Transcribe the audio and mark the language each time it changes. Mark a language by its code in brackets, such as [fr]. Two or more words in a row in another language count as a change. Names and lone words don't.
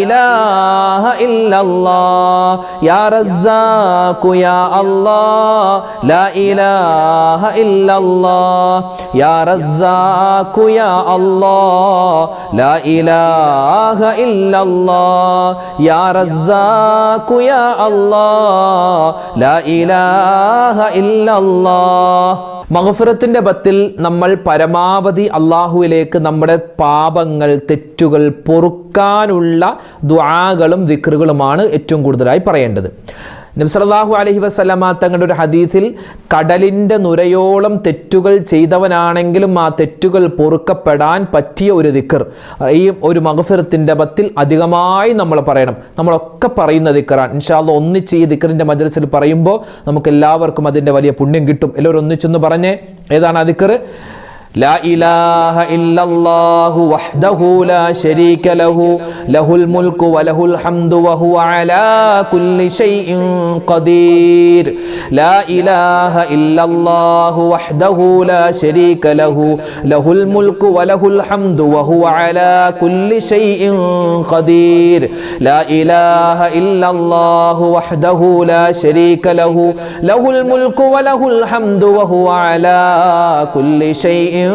[ar] إله إلا الله يا رزاق يا الله لا إله إلا الله يا رزاق يا الله لا إله إلا الله يا رزاق يا الله لا إله إلا الله. [ml] മഗ്ഫിറത്തിൻ്റെ 10 നമ്മൾ പരമാവധി അള്ളാഹുവിലേക്ക് നമ്മുടെ പാപങ്ങൾ, തെറ്റുകൾ പൊറുക്കാനുള്ള ദുആകളും ദിക്റുകളുമാണ് ഏറ്റവും കൂടുതലായി പറയേണ്ടത്. നബി [ar] صلى الله عليه وسلم [ml] തങ്ങളുടെ ഒരു ഹദീസിൽ കടലിൻ്റെ നുരയോളം തെറ്റുകൾ ചെയ്തവനാണെങ്കിലും ആ തെറ്റുകൾ പൊറുക്കപ്പെടാൻ പറ്റിയ ഒരു ദിക്ർ ഈ ഒരു മഗ്ഫിറത്തിൻ്റെ 10 അധികമായി നമ്മൾ പറയണം. നമ്മളൊക്കെ പറയുന്ന ദിക്റാണ്. [ar] إن شاء الله [ml] ഒന്നിച്ച് ഈ ദിക്റിൻ്റെ മജ്ലിസിൽ പറയുമ്പോൾ നമുക്ക് എല്ലാവർക്കും അതിൻ്റെ വലിയ പുണ്യം കിട്ടും. എല്ലാവരും ഒന്നിച്ചൊന്ന് പറഞ്ഞേ, ഏതാണ് ആ ദിക്ർ? [ar] لا إله إلا الله وحده لا شريك له له الملك وله الحمد وهو على كل شيء قدير لا إله إلا الله وحده لا شريك له له الملك وله الحمد وهو على كل شيء قدير لا إله إلا الله وحده لا شريك له له الملك وله الحمد وهو على كل شيء